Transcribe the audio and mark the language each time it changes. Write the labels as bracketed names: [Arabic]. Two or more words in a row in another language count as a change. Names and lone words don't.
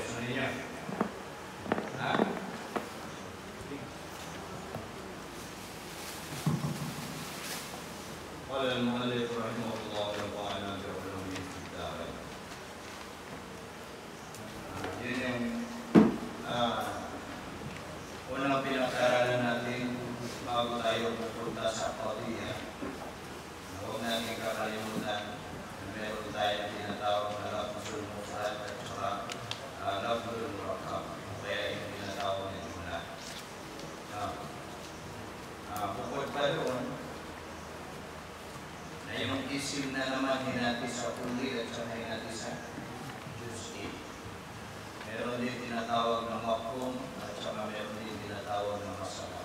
[Filipino] niyo. Ha? [Arabic] قال المؤلف رحمه الله تعالى بعلوم الدارين. [Filipino] Yun yung unang pinag-aralan natin bago tayo pupunta sa Qadiyya. Huwag natin kakalimutan na meron tayong tinatawag na [Arabic] لفظ المفرد [Filipino] at saka [Arabic] لفظ المركب. [Filipino] Kaya yung tinatawag na jumla. Bukod pa doon, na yung isim na naman hinati sa kulli at saka hinati sa juz'i. Meron din tinatawag na mafhum at saka meron din tinatawag na masala.